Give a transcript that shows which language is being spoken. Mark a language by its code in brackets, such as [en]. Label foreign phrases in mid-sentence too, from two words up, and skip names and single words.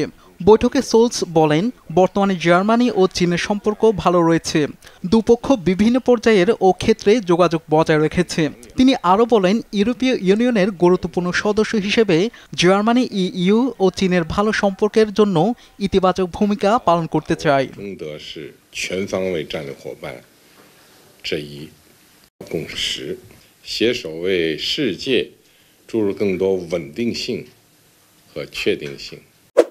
[bn] বৈঠকে সোলস বলেন, বর্তমানে জার্মানি ও চীনের সম্পর্ক ভালো রয়েছে। দুপক্ষ বিভিন্ন পর্যায়ের ও ক্ষেত্রে যোগাযোগ বজায় রেখেছে। তিনি আরও বলেন, ইউরোপীয় ইউনিয়নের গুরুত্বপূর্ণ সদস্য হিসেবে জার্মানি ইইউ ও চীনের ভালো সম্পর্কের জন্য ইতিবাচক ভূমিকা পালন করতে চায়। [zh] 共识，携手为世界注入更多稳定性和确定性。